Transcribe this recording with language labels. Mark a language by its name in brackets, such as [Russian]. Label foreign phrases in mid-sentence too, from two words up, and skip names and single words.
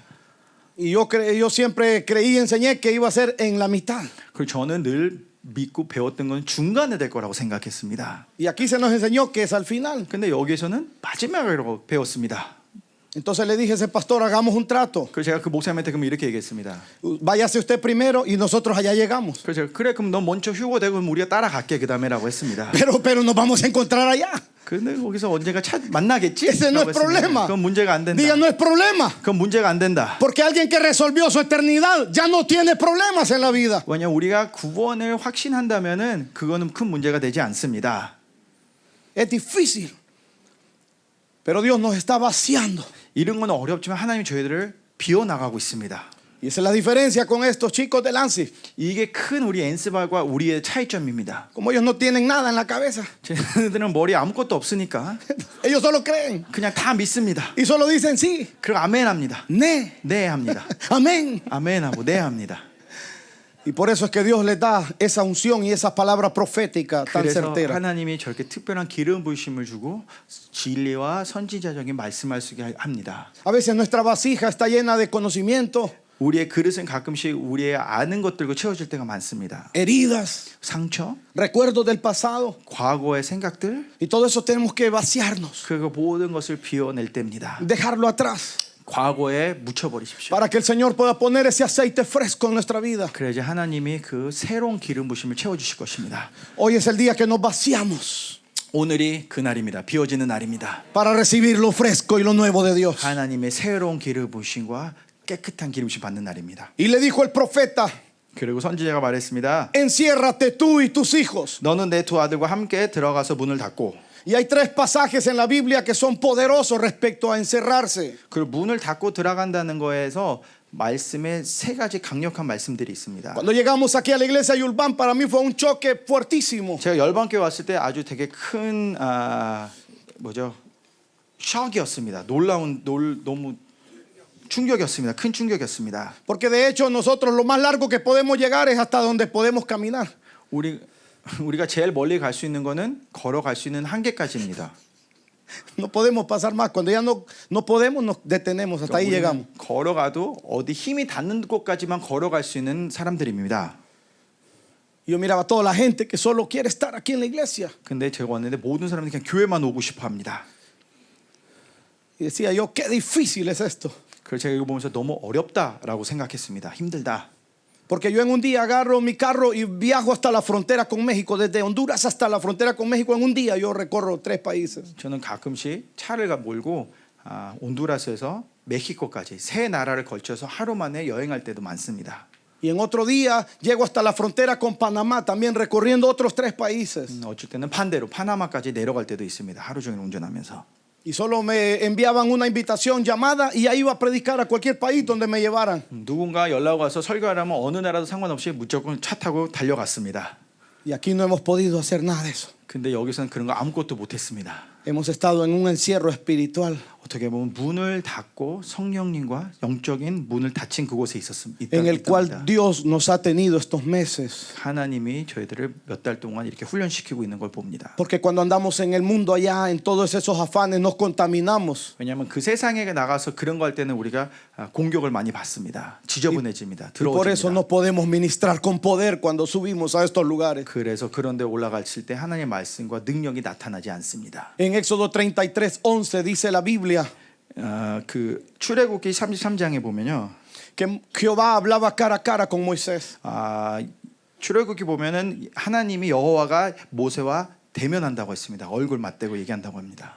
[Spanish] Y yo siempre creí y enseñé que iba a ser en la mitad. [Korean] 그리고 저는 늘 믿고 배웠던 건 중간에 될 거라고 생각했습니다. [Spanish] Y aquí se nos enseñó que es al final. [Korean] 근데 여기에서는 마지막이라고 배웠습니다. [Spanish] Entonces le dije a ese pastor, hagamos un trato. [Korean] 그래서 제가 그 목사님한테 그럼 이렇게 얘기했습니다. [Spanish] Váyase usted primero y nosotros allá llegamos. [Korean] 그래서 제가 그래 그럼 너 먼저 휴고되고 그럼 우리가 따라갈게 그 다음에라고 했습니다. [Spanish] Pero nos vamos a encontrar allá. [Korean] 근데 거기서 언젠가 만나겠지? [Spanish] Ese no es problema. [Korean] 그건 문제가 안 된다. [Spanish] Diga, no es problema. [Korean] 그건 문제가 안 된다. [Spanish] Porque alguien que resolvió su eternidad ya no tiene problemas en la vida. [Korean] 왜냐면 우리가 구원을 확신한다면은 그거는 큰 문제가 되지 않습니다. [Spanish] Es difícil. Pero Dios nos está vaciando. [Korean] 이런 건 어렵지만 하나님이 저희들을 비워나가고 있습니다. [Spanish] Y esa es la diferencia con estos chicos del ANSI. [Korean] 이게 큰 우리 엔스발과 우리의 차이점입니다. [Spanish] Como ellos no tienen nada en la cabeza. [Korean] 쟤네들은 머리에 아무것도 없으니까 [Spanish] Ellos solo creen. [Korean] 그냥 다 믿습니다. [Spanish] Y solo dicen sí. [Korean] 그리고 아멘 합니다. Ne. 네 합니다. [Spanish] Amén. [Korean] 아멘 하고 네 합니다. [Spanish] Y por eso es que Dios les da esa unción y esa palabra profética tan [Korean] 그래서 [Spanish] certera. [Korean] 하나님이 저렇게 특별한 기름 부으심을 주고 진리와 선지자적인 말씀할 수 있게 합니다. [Spanish] A veces nuestra vasija está llena de conocimiento, [Korean] 우리의 그릇은 가끔씩 우리의 아는 것들과 채워질 때가 많습니다. [Spanish] heridas, [Korean] 상처, [Spanish] recuerdos del pasado. [Korean] 과거의 생각들, [Spanish] Y todo eso tenemos que vaciarnos, [Korean] 그 모든 것을 비워낼 때입니다. [Spanish] dejarlo atrás, [Korean] 과거에 묻혀버리십시오. [Spanish] para que el Señor pueda poner ese aceite fresco en nuestra vida. [Korean] 그래야지 하나님이 그 새로운 기름 부심을 채워주실 것입니다. [Spanish] Hoy es el día que nos vaciamos [Korean] 오늘이 그 날입니다. 비워지는 날입니다. [Spanish] para recibir lo fresco y lo nuevo de Dios. [Korean] 하나님의 새로운 기름 부심과 깨끗한 기름 부심 받는 날입니다. [Spanish] Y le dijo el profeta, [Korean] 그리고 선지자가 말했습니다. [Spanish] enciérrate tú y tus hijos. [Korean] 너는 내 두 아들과 함께 들어가서 문을 닫고. [Spanish] Y hay tres pasajes en la Biblia que son poderosos respecto a encerrarse. [Korean] 그리고 문을 닫고 들어간다는 거에서 말씀에 세 가지 강력한 말씀들이 있습니다. [Spanish] Cuando llegamos aquí a la iglesia Yulban, para mí fue un choque fuertísimo. [Korean] 제가 열방교회 왔을 때 아주 되게 큰 셔크였습니다. 너무 충격이었습니다. 큰 충격이었습니다. [Spanish] Porque de hecho nosotros lo más largo que podemos llegar es hasta donde podemos caminar. [Korean] 우리가 제일 멀리 갈 수 있는 거는 걸어갈 수 있는 한계까지입니다. [Spanish] No podemos pasar más. Cuando ya no podemos, nos detenemos. Hasta ahí llegamos. [Korean] 걸어가도 어디 힘이 닿는 곳까지만 걸어갈 수 있는 사람들입니다. [Spanish] Yo miraba a toda la gente que solo quiere estar aquí en la iglesia. [Korean] 근데 제가 왔는데 모든 사람들이 그냥 교회만 오고 싶어 합니다. [Spanish] Y decía yo, qué difícil es esto. [Korean] 그래서 제가 이거 보면서 너무 어렵다라고 생각했습니다. 힘들다. [Spanish] Porque yo en un día agarro mi carro y viajo hasta la frontera con México. Desde Honduras hasta la frontera con México. En un día yo recorro 3 países. [Korean] 저는 가끔씩 차를 몰고 온두라스에서 멕시코까지 세 나라를 걸쳐서 하루 만에 여행할 때도 많습니다. [Spanish] Y en otro día llego hasta la frontera con Panamá, también recorriendo otros 3 países. [Korean] 어쩔 때는 반대로 파나마까지 내려갈 때도 있습니다. 하루 종일 운전하면서. [Spanish] Y solo me enviaban una invitación llamada y ahí iba a predicar a cualquier país donde me llevaran. [Korean] 누군가 연락 와서 설교하라면 어느 나라도 상관없이 무조건 차 타고 달려갔습니다. [Spanish] Y aquí no hemos podido hacer nada de eso. [Korean] 근데 여기서는 그런 거 아무것도 못했습니다. [Spanish] Hemos estado en un encierro espiritual. [Korean] 어떻게 보면 문을 닫고 성령님과 영적인 문을 닫힌 그곳에 [Spanish] En el cual Dios nos ha tenido estos meses. [Korean] 하나님이 저희들을 몇 달 동안 이렇게 훈련시키고 있는 걸 봅니다. [Spanish] Porque cuando andamos en el mundo allá, en todos esos afanes, nos contaminamos. [Korean] 왜냐하면 그 세상에 나가서 그런 거 할 때는 우리가 공격을 많이 받습니다. 지저분해집니다. [Spanish] Y por eso no podemos ministrar con poder cuando subimos a estos lugares. [Korean] 그래서 그런데 올라갔을 때 하나님의 말씀과 능력이 나타나지 않습니다. [Spanish] En Éxodo 33:11 dice la Biblia [Korean] 그 출애굽기 33장에 보면요. [Spanish] que Jehová hablaba cara a cara con Moisés. [Korean] 출애굽기 보면은 하나님이 여호와가 모세와 대면한다고 했습니다. 얼굴 맞대고 얘기한다고 합니다.